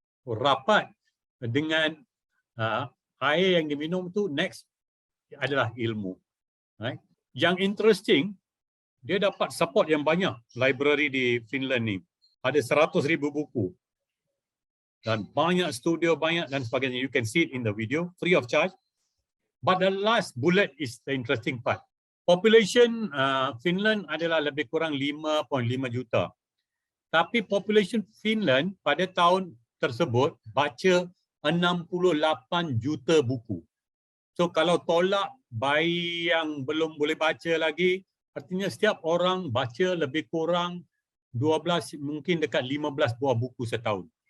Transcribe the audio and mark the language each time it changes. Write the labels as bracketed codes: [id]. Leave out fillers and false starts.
[ms] Rapat dengan air yang diminum tu next adalah ilmu. Right? Yang interesting, dia dapat support yang banyak. Library di Finland ni ada 100,000 buku dan banyak studio, banyak dan sebagainya. [en] You can see it in the video, free of charge. But the last bullet is the interesting part. [ms] Population Finland adalah lebih kurang 5.5 juta. Tapi population Finland pada tahun tersebut baca 68 juta buku. So kalau tolak bayi yang belum boleh baca lagi, artinya setiap orang baca lebih kurang 12, mungkin dekat 15 buah buku setahun.